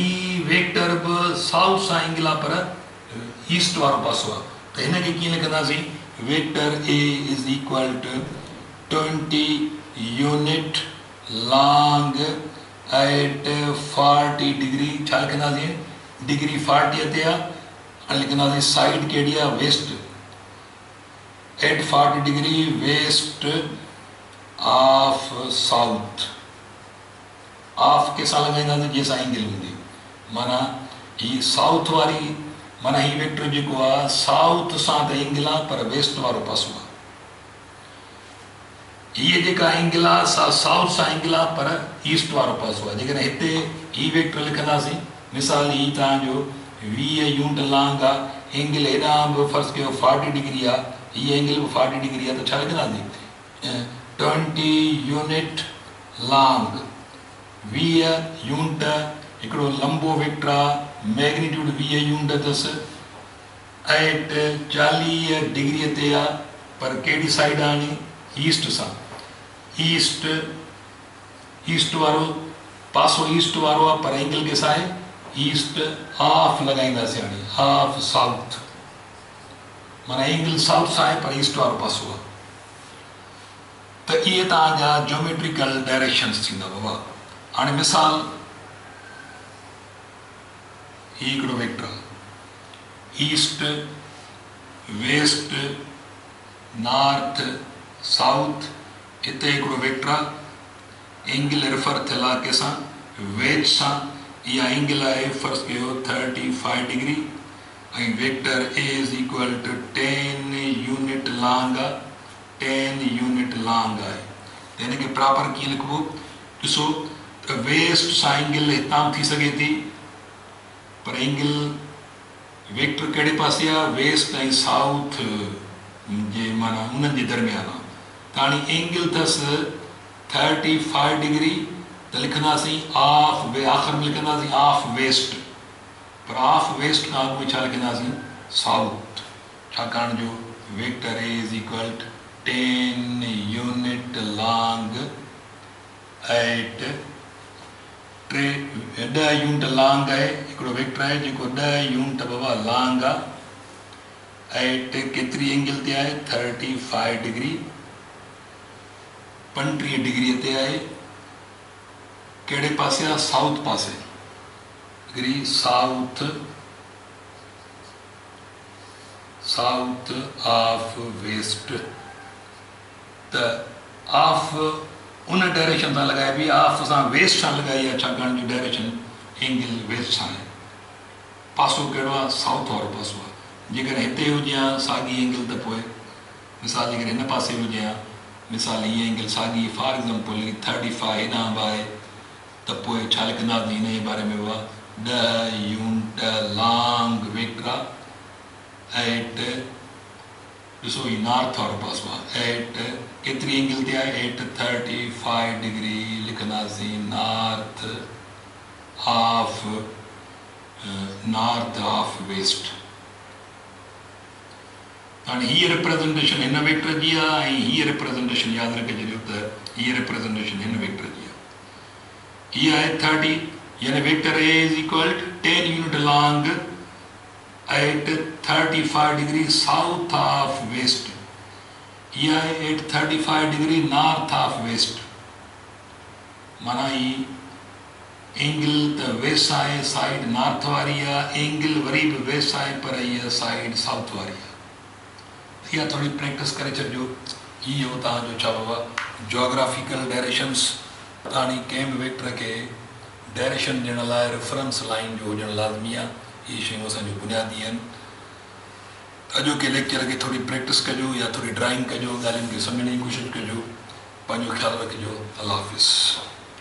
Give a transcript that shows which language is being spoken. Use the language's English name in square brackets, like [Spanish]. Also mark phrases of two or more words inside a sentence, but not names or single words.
[Sindhi] वेक्टर भी साउथ सा एंगल आहे पर ईस्ट वारो पासो आहे तो हिनखे कीअं लिखंदासीं [English] vector A is equal to 20 unit long at 40 degree [Sindhi] छा लिखंदासीं [English] डिग्री 40 [Sindhi] ते आहे लिखंदासीं साइड कहिड़ी आहे [English] west at 40 degree west of south of [Sindhi] के साथ लगाईंदासीं [Hindi] जैसा एंगल होंगी [Sindhi] माना ही साउथ वारी माना ही वेक्टर जो आहे साउथ सां त एंगल आहे पर वेस्ट वारो पासो आहे ये जेका एंगल आहे सा साउथ सां एंगल आहे पर ईस्ट वारो पासो आहे जेकॾहिं हिते ही वेक्टर लिखंदासीं मिसाल ही तव्हांजो [English] 20 unit long [Sindhi] आहे एंगल हेॾां बि फर्ज़ कयो 40 डिग्री आहे [Hindi] ये एंगल 40 डिग्री है [Sindhi] तो छा लिखंदासीं [English] 20 unit long [Sindhi] 20 यूनिट हिकिड़ो लंबो वेक्टर आहे [English] magnitude 20 unit [Sindhi] अथसि [English] at 40 degree [Sindhi] ते आहे पर कहिड़ी साइड आहे ईस्ट सां ईस्ट वारो पासो ईस्ट वारो आहे पर एंगल केसां आहे [English] east half [Sindhi] लॻाईंदासीं हाणे [English] half south [Sindhi] माना एंगल साउथ सां आहे पर ईस्ट वारो पासो आहे त इहे तव्हांजा [English] geometrical directions [Sindhi] थींदा बाबा। हाणे मिसाल ही हिकिड़ो वेक्टर आहे [English] east west north south [Sindhi] हिते हिकिड़ो वेक्टर आहे एंगल रेफर थियल आहे कंहिंसां वेज सां इहा एंगल आहे फर्ज़ कयो 35 डिग्री ऐं [English] vector A is equal to 10 unit long [Sindhi] आहे [English] 10 unit long [Sindhi] आहे त हिनखे प्रॉपर कीअं लिखिबो ॾिसो त वेस्ट सां एंगल हितां थी सघे थी पर एंगल वेक्टर कहिड़े पासे आहे वेस्ट ऐं साउथ जे माना उन्हनि जे दरमियान आहे त हाणे एंगल अथसि 35 डिग्री त लिखंदासीं ऑफ आख़िर में लिखंदासीं [English] of west [Sindhi] पर [English] of west [Sindhi] खां अॻु में छा लिखंदासीं साउथ छाकाणि जो [English] vector A is equal to 10 unit long at 10 unit long [Sindhi] आहे हिकिड़ो वेक्टर आहे जेको 10 यूनिट बाबा लॉन्ग आहे एट केतिरी एंगल ते आहे 35 डिग्री 35 डिग्री ते आहे कहिड़े पासे आहे साउथ पासे [English] degree south of west [Sindhi] त ऑफ उन डायरेक्शन सां लॻाइबी ऑफ सां वेस्ट सां लॻाई आहे छाकाणि जो डायरेक्शन एंगल वेस्ट सां आहे पासो कहिड़ो आहे साउथ वारो पासो आहे जेकॾहिं हिते हुजे हा साॻी एंगल त पोइ मिसाल जेकॾहिं हिन पासे हुजे हा मिसाल हीअ एंगल साॻी [English] for example [Sindhi] 35 हेॾां बि आहे त पोइ छा लिखंदासीं हिन जे बारे में [English] 10 unit long vector at [Sindhi] ॾिसो ही नॉर्थ वारो पासो आहे एट केतिरी एंगल ते आहे [English] at 35 degree [Sindhi] लिखंदासीं [English] north of west. [Sindhi] हाणे हीअ रिप्रेज़ेंटेशन हिन वेक्टर जी आहे ऐं हीअ रिप्रेज़ेंटेशन यादि रखे छॾियो त हीअ रिप्रेज़ेंटेशन हिन वेक्टर जी आहे हीअ आहे 30 यानी [English] vector A is equal to 10 unit long at 35 degree south of west [Sindhi] हीअ आहे [English] at 35 degree north of west [Sindhi] माना ही एंगल त वेस्ट आहे साइड नॉर्थ वारी आहे एंगल वरी बि वेस्ट आहे पर हीअ साइड साउथ वारी आहे इहा थोड़ी प्रैक्टिस करे छॾिजो इहो तव्हांजो छा बाबा [English] geographical directions [Sindhi] हाणे कंहिं बि वेक्टर खे डायरेक्शन ॾियण लाइ [English] reference line [Sindhi] जो हुजणु लाज़मी आहे इहे शयूं असांजो बुनियादी आहिनि अॼोके लेक्चर खे थोड़ी प्रैक्टिस कजो या थोड़ी ड्राइंग कजो ॻाल्हियुनि खे सम्झण जी कोशिशि कजो पंहिंजो ख़्यालु रखिजो अल्लाह हाफ़िज़।